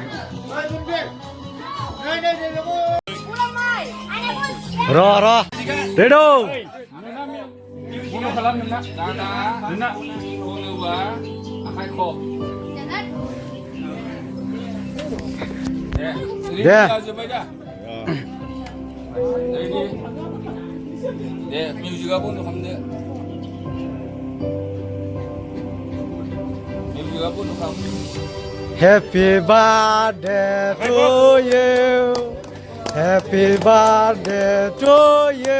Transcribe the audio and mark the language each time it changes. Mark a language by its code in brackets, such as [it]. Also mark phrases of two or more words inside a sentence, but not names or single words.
[brx] र' रेड' बन्द' खालाम नोंना आखाइ ख' दे दे मिउजिकआ बन्द' खालामदो। मिउजिकआ बन्द' खालाम। [en] Happy birthday to you. Happy birthday to you.